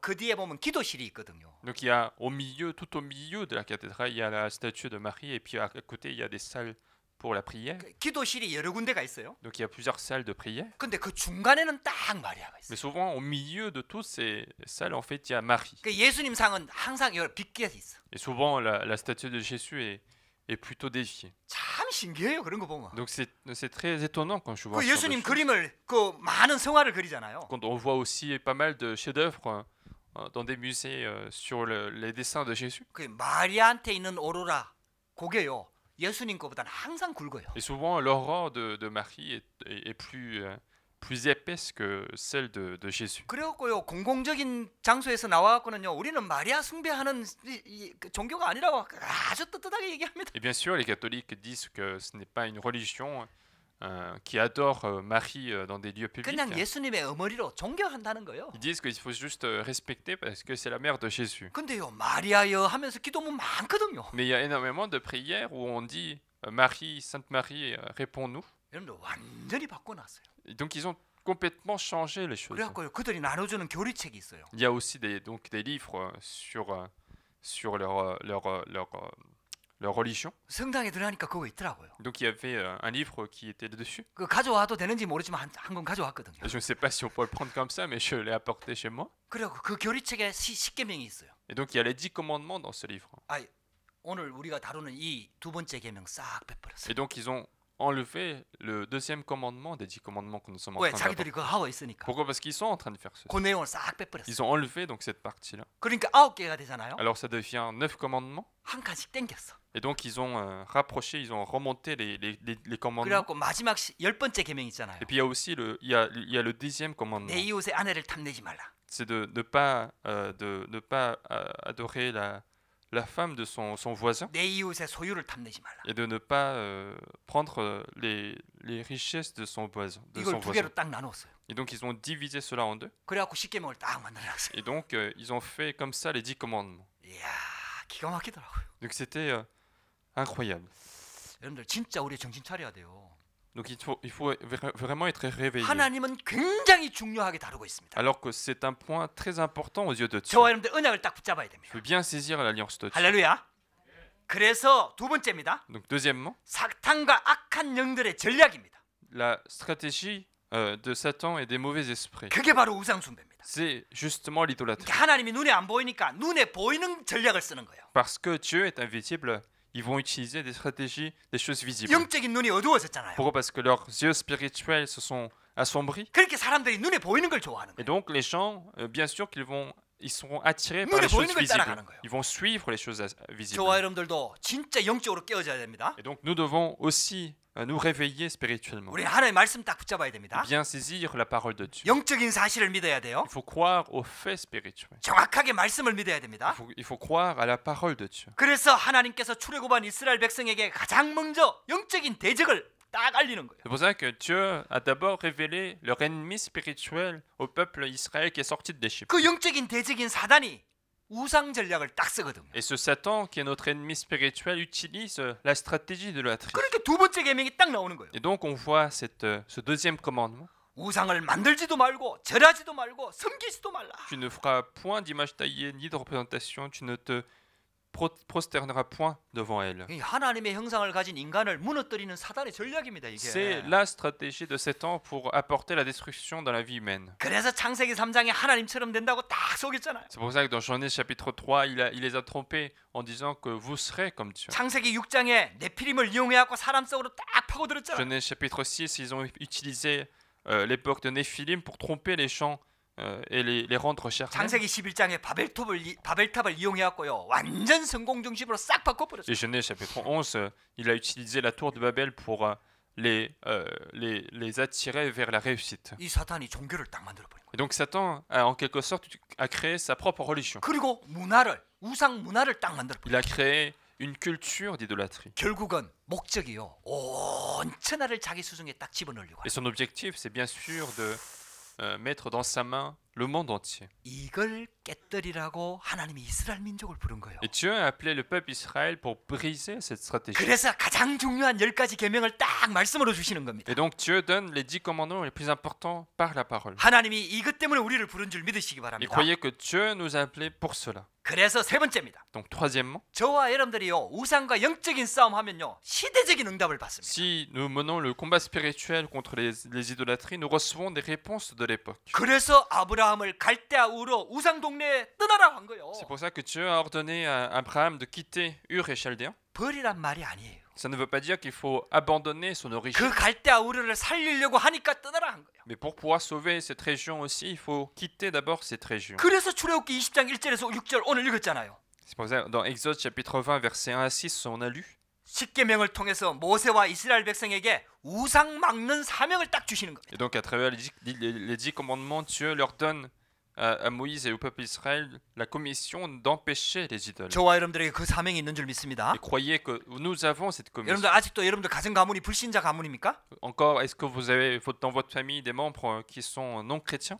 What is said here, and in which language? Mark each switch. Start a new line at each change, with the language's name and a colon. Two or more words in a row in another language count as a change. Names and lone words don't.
Korean: 그 뒤에 보면 기도실이 있거든요.
French: Donc il y a au milieu, tout au milieu de la cathédrale, il y a la statue de Marie et puis à côté il y a des salles pour la prière.
Korean: 그 기도실이 여러 군데가 있어요.
French: Donc il y a plusieurs salles de prière.
Korean: 근데 그 중간에는 딱 마리아가
French: Mais
Korean: 있어요.
French: souvent au milieu de toutes ces salles, en fait, il y a Marie.
Korean: 그 예수님 상은 항상 여기 빗게 있어.
French: Et souvent la statue de Jésus est plutôt déviée.
Korean: 참 신기해요. 그런 거 보면.
French: Donc c'est très étonnant quand je vois
Korean: 그
French: ce genre de
Korean: 예수님
French: choses.
Korean: 그림을 그 많은 성화를 그리잖아요.
French: Quand on voit aussi pas mal de chefs-d'œuvre dans des musées sur les dessins de Jésus.
Korean: 그 마리아한테 있는 오로라 고개요. 예수님 거보다는 항상 굵어요.
French: Et souvent l'aurore de Marie est plus épaisse que celle de Jésus.
Korean: 그래갖고요 공공적인 장소에서 나와갖고는요 우리는 마리아 숭배하는 그 종교가 아니라고 아주 떳떳하게 얘기합니다.
French: Et bien sûr, les catholiques disent que ce n'est pas une religion qui adore Marie dans des lieux publics.
Korean: 그냥 예수님의 어머니로 존경한다는 거예요.
French: Ils disent qu'il faut juste respecter parce que c'est la mère de Jésus.
Korean: 근데요 마리아여 하면서 기도문 많거든요.
French: Mais il y a énormément de prières où on dit Marie, Sainte Marie, réponds-nous.
Korean: 여러분들 완전히 바꿔놨어요.
French: Et donc ils ont complètement changé les choses.
Korean: 그래갖고요 그들이 나눠주는 교리책이 있어요.
French: Il y a aussi des livres sur leur religion.
Korean: 성당에 들어가니까 그거 있더라고요.
French: Donc il y avait un livre qui était dessus.
Korean: 그 가져와도 되는지 모르지만 한 권 가져왔거든요.
French: Je ne sais pas si on peut le prendre comme ça, mais je l'ai apporté chez moi.
Korean: 그리고 그 교리책에 10계명이 있어요.
French: Et donc il y a les 10 commandements dans ce livre.
Korean: 아, 오늘 우리가 다루는 이 두 번째 계명 싹 빼버렸어요.
French: Et donc ils ont enlevé le deuxième commandement des 10 commandements que nous sommes en
Korean: 왜
French: train
Korean: 자기들이
French: d'avoir.
Korean: 그거 하고 있으니까.
French: Pourquoi? Parce qu'ils sont en train de faire ceci.
Korean: 그 내용을 싹 빼버렸어요.
French: Ils ont enlevé donc cette partie-là.
Korean: 그러니까 9개가 되잖아요.
French: Alors ça devient 9 commandements.
Korean: 한 칸씩 땡겼어.
French: Et donc ils ont rapproché, ils ont remonté les commandements.
Korean: 그래갖고 마지막 10번째 계명 있잖아요.
French: Et puis il y a aussi il y a le 10e commandement.
Korean: 내 이웃의 아내를 탐내지 말라.
French: C'est de ne pas adorer la femme de son voisin
Korean: 내 이웃의 소유를 탐내지 말라.
French: et de ne pas prendre les richesses de son voisin.
Korean: 이걸 두 개로 딱 나눴어요.
French: Et donc ils ont divisé cela en deux.
Korean: 그래갖고 10계명을 딱 만들어놨어요.
French: Et donc ils ont fait comme ça les 10 commandements.
Korean: 이야 기가 막히더라고요.
French: Donc c'était incroyable.
Korean: 여러분들 진짜 우리 정신 차려야 돼요.
French: Donc il faut vraiment être réveillé.
Korean: 하나님은 굉장히 중요하게 다루고 있습니다.
French: Alors que c'est un point très important aux yeux de Dieu.
Korean: 저와 여러분들 언약을 딱 붙잡아야
French: Il
Korean: 됩니다.
French: faut bien saisir l'alliance de Dieu.
Korean: 할렐루야. 그래서 두 번째입니다.
French: Donc deuxièmement,
Korean: 사탄과 악한 영들의 전략입니다.
French: la stratégie de Satan et des mauvais esprits.
Korean: 그게 바로 우상 숭배입니다.
French: C'est justement l'idolâtrie.
Korean: 하나님이 눈에 안 보이니까 눈에 보이는 전략을 쓰는 거예요.
French: Parce que Dieu est invisible, ils vont utiliser des stratégies, des choses visibles.
Korean: 영적인 눈이 어두워졌잖아요.
French: Pourquoi? Parce que leurs yeux spirituels se sont assombris.
Korean: 그렇게 사람들이 눈에 보이는 걸 좋아하는
French: Et
Korean: 거예요.
French: donc les gens, bien sûr ils seront attirés par
Korean: 눈에
French: les choses
Korean: 보이는 걸
French: visibles.
Korean: 따라가는 거예요.
French: Ils vont suivre les choses visibles.
Korean: 저와 여러분들도 진짜 영적으로 깨어져야 됩니다.
French: Et donc nous devons aussi nous réveiller spirituellement.
Korean: 우리 하나님의 말씀 딱 붙잡아야 됩니다.
French: Bien saisir la parole de Dieu.
Korean: 영적인 사실을 믿어야 돼요.
French: Il faut croire aux faits spirituels.
Korean: 정확하게 말씀을 믿어야 됩니다.
French: Il faut croire à la parole de Dieu.
Korean: 그래서 하나님께서 출애굽한 이스라엘 백성에게 가장 먼저 영적인 대적을 딱 알리는 거예요.
French: C'est pour ça que Dieu a d'abord révélé leur ennemi spirituel au peuple Israël qui est sorti d'Égypte.
Korean: 그 영적인 대적인 사단이 우상 전략을 딱 쓰거든요.
French: Et ce Satan, qui est notre ennemi spirituel, utilise la stratégie de la triche.
Korean: 그러니까 두 번째 계명이 딱 나오는 거예요.
French: Et donc on voit ce deuxième commandement.
Korean: 우상을 만들지도 말고 절하지도 말고 섬기지도 말라.
French: Tu ne feras point d'image taillée ni de représentation, tu ne te prosterneras point devant elle.
Korean: 이 하나님의 형상을 가진 인간을 무너뜨리는 사단의 전략입니다.
French: C'est
Korean: 이게.
French: la stratégie de Satan pour apporter la destruction dans la vie humaine.
Korean: 그래서 창세기 3장에 하나님처럼 된다고 딱 속였잖아요.
French: C'est pour ça que dans Genèse chapitre 3, il les a trompés en disant que vous serez comme Dieu.
Korean: 창세기 6장에 네피림을 이용해갖고 사람 속으로 딱 파고들었잖아요.
French: Genèse chapitre 6, ils ont utilisé l'époque de Néphilim pour tromper les gens et les rendre charnels.
Korean: 창세기 11장에 바벨탑을 이용해갖고요 완전 성공 중심으로 싹 바꿔버렸어요.
French: Et Genèse chapitre 11, il a utilisé la tour de Babel pour les attirer vers la réussite.
Korean: 이 사탄이 종교를 딱 만들어버린 거예요.
French: Et donc Satan a en quelque sorte a créé sa propre religion.
Korean: 그리고 문화를 우상 문화를 딱 만들어버린
French: Il a créé une culture d'idolâtrie.
Korean: 결국은 목적이요 온 천하를 자기 수중에 딱 집어넣으려고
French: Et son objectif, c'est bien sûr mettre dans sa main le monde entier.
Korean: 이걸 깨뜨리라고 하나님이 이스라엘 민족을 부른 거예요.
French: Et Dieu a appelé le peuple Israël pour briser cette stratégie.
Korean: 그래서 가장 중요한 10가지 계명을 딱 말씀으로 주시는 겁니다.
French: Et donc Dieu donne les 10 commandements les plus importants par la parole.
Korean: 하나님이 이것 때문에 우리를 부른 줄 믿으시기
French: Et
Korean: 바랍니다.
French: croyez que Dieu nous a appelés pour cela.
Korean: 그래서 세 번째입니다.
French: Donc troisièmement,
Korean: 저와 여러분들이요 우상과 영적인 싸움 하면요 시대적인 응답을 받습니다.
French: si nous menons le combat spirituel contre les idolâtries, nous recevons des réponses de l'époque.
Korean: 그래서 아브라함을 갈대아 우로 우상 동네에 떠나라 한 거예요.
French: C'est pour ça que Dieu a ordonné à Abraham de quitter Ur et Chaldéen.
Korean: 버리란 말이 아니에요.
French: Ça ne veut pas dire qu'il faut abandonner son origine.
Korean: 그 갈대아 우르를 살리려고 하니까 떠나라 한 거예요.
French: Mais pour pouvoir sauver cette région aussi, il faut quitter d'abord cette région.
Korean: 그래서 출애굽기 20장 1절에서 6절 오늘 읽었잖아요.
French: C'est pour ça dans Exode chapitre 20 versets 1 à 6, on a lu.
Korean: 십계명을 통해서 모세와 이스라엘 백성에게 우상 막는 사명을 딱 주시는 겁니다.
French: Et donc à travers les 10 commandements, Dieu leur donne à Moïse et au peuple d'Israël la commission d'empêcher les idoles.
Korean: 저와 여러분들에게 그 사명이 있는 줄 믿습니다.
French: Et croyez que nous avons cette commission.
Korean: 여러분들 아직도 여러분들 가정 가문이 불신자 가문입니까?
French: Encore, est-ce que vous avez dans votre famille des membres qui sont non chrétiens?